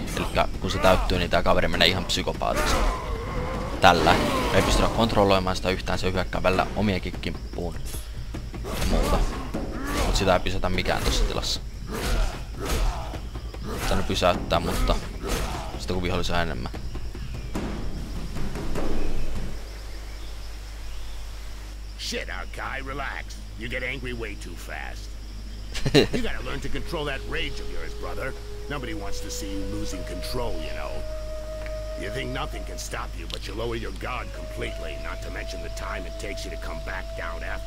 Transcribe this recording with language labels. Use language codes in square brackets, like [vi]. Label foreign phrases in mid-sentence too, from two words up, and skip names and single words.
[fi] Elikkä kun se täyttyy, niin tää kaveri menee ihan psykopaatiksi. Tällä ei pystytä kontrolloimaan sitä yhtään, se hyökkää välillä omienkin kimppuun ja muuta. Mut sitä ei pysäytä mikään tossa tilassa. Tänne pysäyttää, mutta sitä kun vihollisia on enemmän. [en] Shit, our guy, relax. You get angry way too fast. You gotta learn to control that rage of yours, brother. Nobody wants to see you losing control, you know. You think nothing can stop you, but you lower your guard completely, not to mention the time it takes you to come back down after.